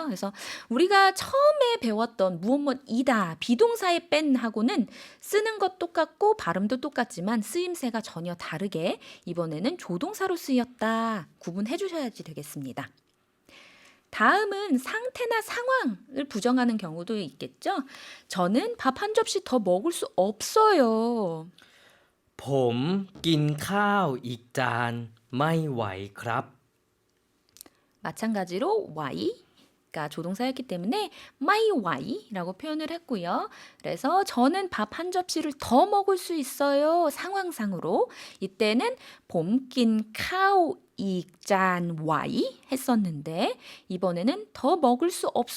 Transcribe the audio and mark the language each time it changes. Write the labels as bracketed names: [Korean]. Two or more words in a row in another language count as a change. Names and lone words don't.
[Korean] 그래서 우리가 처음에 배웠던 무엇이다 비동사의 뺀하고는 쓰는 것 똑같고 발음도 똑같지만 쓰임새가 전혀 다르게 이번에는 조동사로 쓰였다 구분해 주셔야지 되겠습니다. 다음은 상태나 상황을 부정하는 경우도 있겠죠. 저는 밥 한 접시 더 먹을 수 없어요. [Thai] ผมกินข้าวอีกจานไม่ไหวครับ [Korean] 마찬가지로 Y가 조동사였기 때문에 [Thai] ไม่ ไหว [Korean] 라고 표현을 했고요. 그래서 저는 밥 한 접시를 더 먹을 수 있어요. 상황상으로 이때는 [Thai] ผมกิน ข้าว อีกจาน ไหว [Korean] 했었는데 이번에는 더 먹을 수 없어.